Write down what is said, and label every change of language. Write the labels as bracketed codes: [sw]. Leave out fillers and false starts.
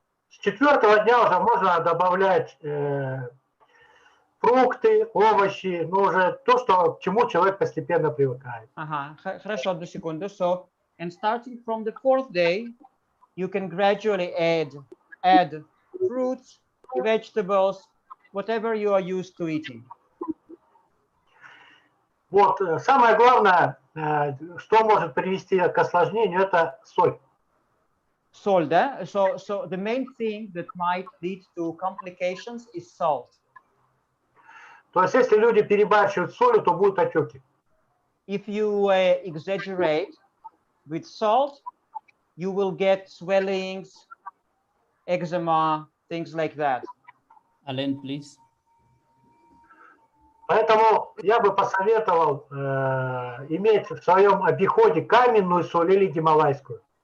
[ru] С 4-го дня уже можно добавлять фрукты, овощи, ну уже то, что, к чему человек постепенно привыкает. Ага, хорошо, одну секунду. [en] So, and starting from the fourth day, you can gradually add fruits, vegetables, whatever you are used to eating. [ru] Вот, самое главное, что может привести к осложнению, это соль. [en] Salt, eh? So the main thing that might lead to complications is salt. [ru] То есть, если люди перебарщивают солью, то будут отеки. [en] If you exaggerate with salt, you will get swellings, eczema, things like that. Alain, please. [ru] Поэтому я бы посоветовал иметь в своем обиходе каменную соль или гималайскую.